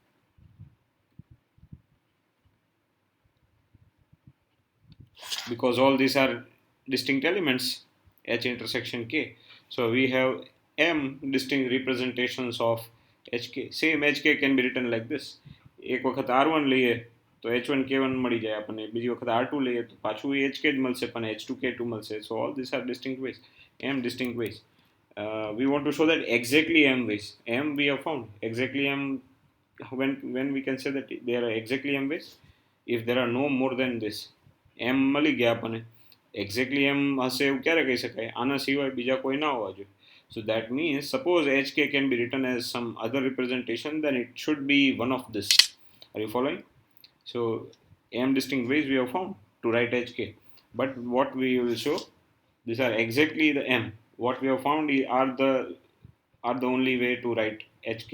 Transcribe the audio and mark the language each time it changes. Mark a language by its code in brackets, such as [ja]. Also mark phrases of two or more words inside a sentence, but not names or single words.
[en] Because all these are distinct elements, H intersection K. So we have M distinct representations of HK. Same HK can be written like this. [gu] એક વખત R1 લઈએ તો H1 K1 મળી જાય આપણને, બીજી વખત R2 લઈએ તો પાછું HK જ મળશે, પણ H2 K2 મળશે. [en] So all these are distinct ways, M distinct ways. We want to show that exactly M ways. M we have found. Exactly M, when we can say that there are exactly M ways, if there are no more than this. [gu] એમ મળી ગયા આપણને. એક્ઝેક્ટલી એમ હશે એવું ક્યારે કહી શકાય? આના સિવાય બીજા કોઈ ના હોવા જોઈએ. [en] So that means suppose HK can be written as some other representation, then it should be one of this. Are you following? So M distinct ways we have found to write HK. But what we will show, these are exactly the M. What we have found are the only way to write HK.